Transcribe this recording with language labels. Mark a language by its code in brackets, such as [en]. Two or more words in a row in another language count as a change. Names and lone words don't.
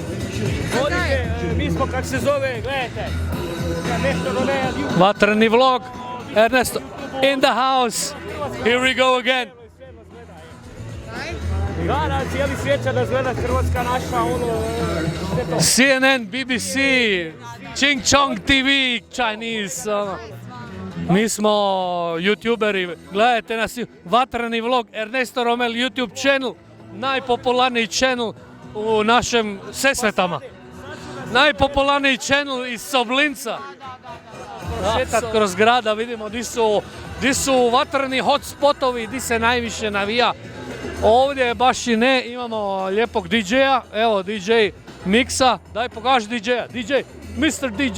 [hr] Mi smo, kak se zove, gledajte. [en] Vatreni vlog, Ernesto in the house. Here we go again. [hr] Da, cijeli svijet će nas gleda, Hrvatska naša, CNN, BBC, Ching Chong TV, Chinese. Mi smo youtuberi, gledajte nas, Vatreni vlog, Ernesto Romel [en] YouTube channel. [hr] Najpopularniji channel u našem Sesvetama. Najpopularniji channel iz Soblinca. Šetat kroz grada, vidimo di su vatreni hotspotovi, di se najviše navija. Ovdje baš i ne, imamo lijepog DJ-a, evo DJ Miksa, daj pokaži DJ-a, DJ, Mr. DJ.